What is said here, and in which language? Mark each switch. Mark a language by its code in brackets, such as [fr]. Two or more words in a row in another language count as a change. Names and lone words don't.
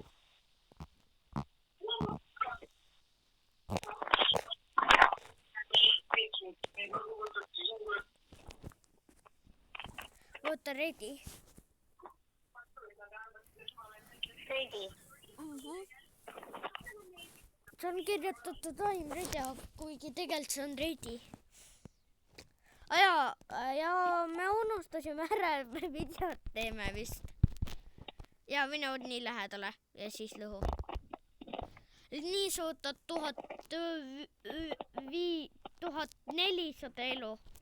[et] Võta ready. Ready. See on kirjutatud [en] time ready, [et] kuigi tegelikult see on ready. Ja me unustasime ära, et me videot teeme vist. Ja mine nii lähedale ja siis lõhu. Nii suutad 1400 elu.